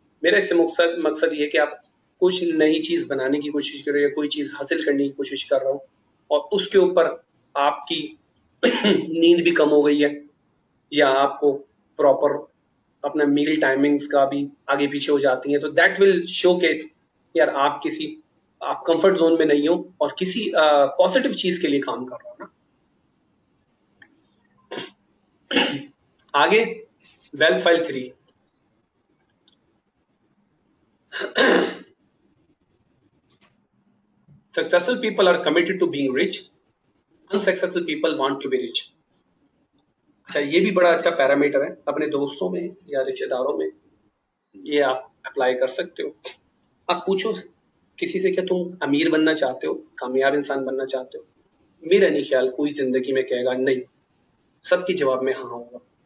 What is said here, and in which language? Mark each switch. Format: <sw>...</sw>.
<hi>मेरा इससे मकसद ये है कि आप कुछ नई चीज बनाने की कोशिश कर रहे हो, कोई चीज हासिल करने की कोशिश कर रहे हो, और उसके ऊपर आपकी नींद भी कम हो गई है, या आपको प्रॉपर अपना मील टाइमिंग्स का भी आगे पीछे हो जाती है, तो</hi> <en>that will show</en> <hi>के यार आप कंफर्ट जोन में नहीं हो और किसी पॉजिटिव चीज के लिए काम कर रहे हो ना। आगे wealth file 3,</hi> <en>successful people are committed to being rich, unsuccessful people want to be rich.</en> <hi>अच्छा, ये भी बड़ा अच्छा पैरामीटर है, अपने दोस्तों में या रिश्तेदारों में ये आप अप्लाई कर सकते हो। आप पूछो किसी से, क्या तुम अमीर बनना चाहते हो, कामयाब इंसान बनना चाहते हो? मेरा नहीं ख्याल कोई जिंदगी में कहेगा नहीं। सबके जवाब में हाँ होगा।</hi>